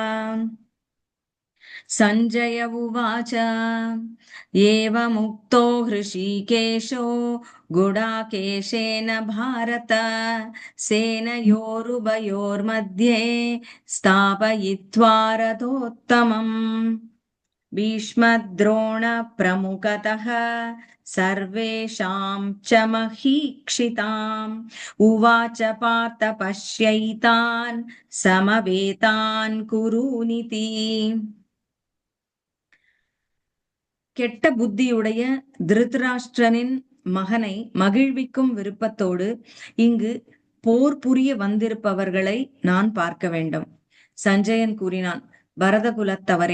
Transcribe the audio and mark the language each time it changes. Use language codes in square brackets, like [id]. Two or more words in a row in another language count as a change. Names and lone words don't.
[sa] सञ्जय उवाच एवमुक्तो हृषीकेशो गुडाकेशेन भारत सेनयोरुभयोर्मध्ये स्थापयित्वा रथोत्तमम्। भीष्मद्रोणप्रमुखतः सर्वेषां च महीक्षिताम् उवाच पार्थ पश्यैतान् समवेतान् कुरूनिति। [ta] கெட்ட புத்தியுடைய திருதராஷ்டிரனின் மகனை மகிழ்விக்கும் விருப்பத்தோடு இங்கு போர் புரிய வந்திருப்பவர்களை நான் பார்க்க வேண்டும். சஞ்சயன் கூறினான், பரதகுலத்தவரே.